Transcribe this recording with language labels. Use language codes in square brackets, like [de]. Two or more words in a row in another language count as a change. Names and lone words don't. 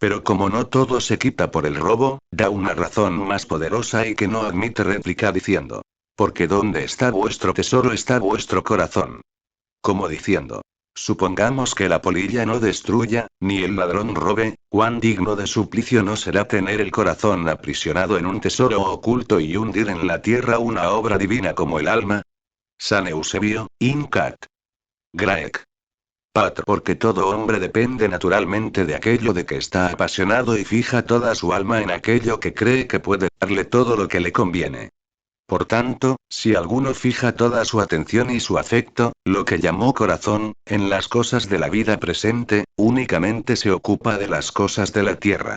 [es] Pero como no todo se quita por el robo, da una razón más poderosa y que no admite réplica diciendo: porque donde está vuestro tesoro está vuestro corazón. Como diciendo: Supongamos que la polilla no destruya, ni el ladrón robe, cuán digno de suplicio no será tener el corazón aprisionado en un tesoro oculto y hundir en la tierra una obra divina como el alma. San Eusebio, Incat. Graec. Patr. Porque todo hombre depende naturalmente de aquello de que está apasionado y fija toda su alma en aquello que cree que puede darle todo lo que le conviene. Por tanto, si alguno fija toda su atención y su afecto, lo que llamó corazón, en las cosas de la vida presente, únicamente se ocupa de las cosas de la tierra.